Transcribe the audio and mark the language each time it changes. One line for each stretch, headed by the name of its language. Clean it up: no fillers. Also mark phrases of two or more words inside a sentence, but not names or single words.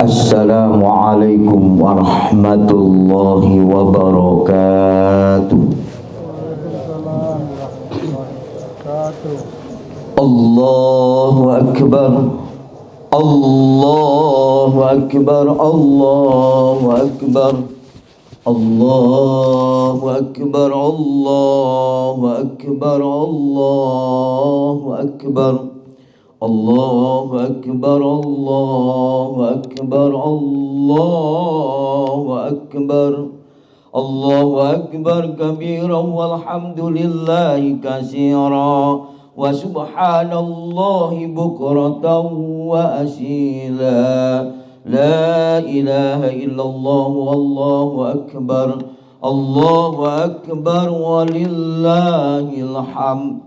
Arabic: السلام عليكم ورحمة الله وبركاته. الله أكبر. الله أكبر الله أكبر. الله أكبر الله أكبر. الله أكبر الله أكبر. الله أكبر الله أكبر. الله أكبر كبيرا والحمد لله كثيرا وسبحان الله بكرة وأصيلا. لا إله إلا الله والله أكبر. الله أكبر ولله الحمد.